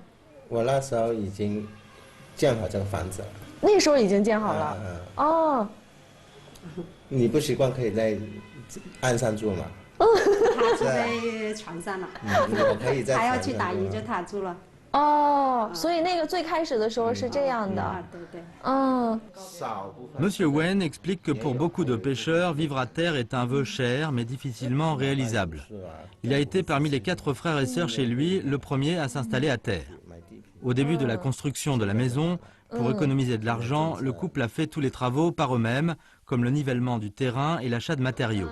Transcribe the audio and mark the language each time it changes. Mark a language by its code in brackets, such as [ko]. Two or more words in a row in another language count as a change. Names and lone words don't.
[zh] 我那时候已经建好这个房子了。那时候已经建好了。你不习惯可以在岸上住吗？他住在船上了，我可以在还要去打鱼就他住了。哦，所以那个最开始的时候是这样的。对对。 [fr] Monsieur Wen explique que pour beaucoup de pêcheurs, vivre à terre est un vœu cher mais difficilement réalisable. Il a été parmi les 4 frères et sœurs chez lui le premier à s'installer à terre. Au début de la construction de la maison, pour économiser de l'argent, le couple a fait tous les travaux par eux-mêmes, comme le nivellement du terrain et l'achat de matériaux.